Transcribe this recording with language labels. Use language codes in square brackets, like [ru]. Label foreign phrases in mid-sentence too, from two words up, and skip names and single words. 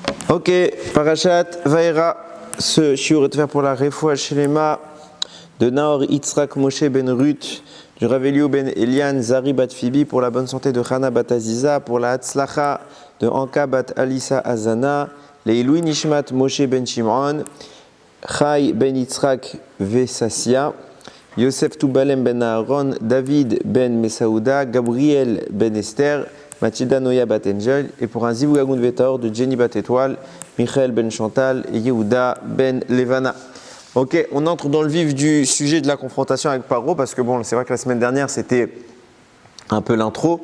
[fr] Ok, Parashat Vaera, ce shiur est fait pour la [he] רפואה שלמה [fr] de Nahor Yitzhak Moshe ben Ruth, du Rav Eliyahu ben Elian Zari bat Fibi, pour la bonne santé de Chana bat Aziza, pour la Hatzlacha de Anka bat Alisa Azana, [he] לעילוי נשמת [fr] Moshe ben Shimon, Chai ben Yitzhak Vesasia, Yosef Tubalem ben Aaron, David ben Mesaouda, Gabriel ben Esther, Mathilda Noya bat Angel, et pour un [he] זיווג הגון בעתו [fr] de Jenny bat Étoile, Michael ben Chantal et Yehuda ben Levana. Ok, on entre dans le vif du sujet de la confrontation avec Paro, parce que bon, c'est vrai que la semaine dernière c'était un peu l'intro.